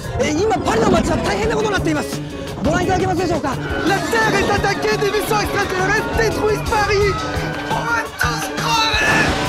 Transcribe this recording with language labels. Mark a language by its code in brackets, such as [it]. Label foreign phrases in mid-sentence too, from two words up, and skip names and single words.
[ja] 今パリの街は大変なことになっています。ご覧いただけますでしょうか。 [fr] La Terre est attaquée, des vaisseaux extraterrestres détruisent Paris. On va tous crever.